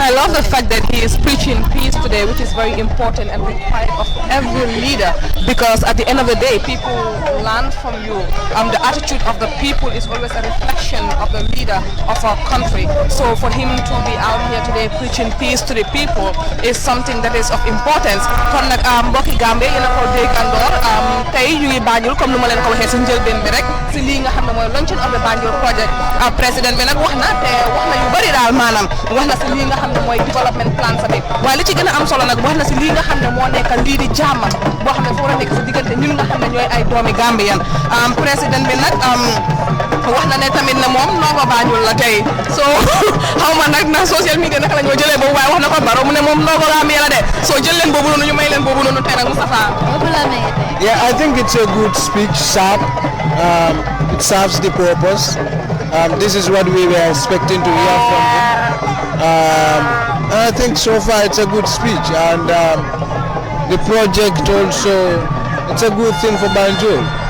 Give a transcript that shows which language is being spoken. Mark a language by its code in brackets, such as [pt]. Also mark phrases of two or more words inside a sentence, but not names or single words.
[en] I love the fact that he is preaching peace today, which is very important and required of every leader, because at the end of the day, people learn from you. The attitude of the people is always a reflection of the leader of our country. So for him to be out here today preaching peace to the people is something that is of importance. [wo] Kon nak mbokki Gambie yena ko degandor tay ñu ngi Banjul comme nu ma leen ko waxee ci njëlbeen bi rek ci li nga xam ne mooy [en] launching of the Banjul project. [wo] Président bi nag wax na yu bari daal maanaam wax na ci li nga xam ne mooy [en] development plan [wo] sa bi waaye li ci gën a am solo nag wax na ci li nga xam ne moo nekk lii di jàmm boo xam ne foo war a nekk ci diggante ñun nga xam ne ñooy ay doomi Gambien président bi nag wax na ne tamit ne moom noo ko Banjul la tey so xaw ma nag na [en] social media [wo] naka la ñoo jëlee boobu waaye wax na ko Barrow mu ne moom noo ko Gambie la de so jël leen boobu noonu ñu may leen boobu noonu tey nag Moustapha. [en] Yeah, I think it's a good speech, sharp. It serves the purpose. This is what we were expecting to hear from him. I think so far it's a good speech, and the project also, it's a good thing for Banjul.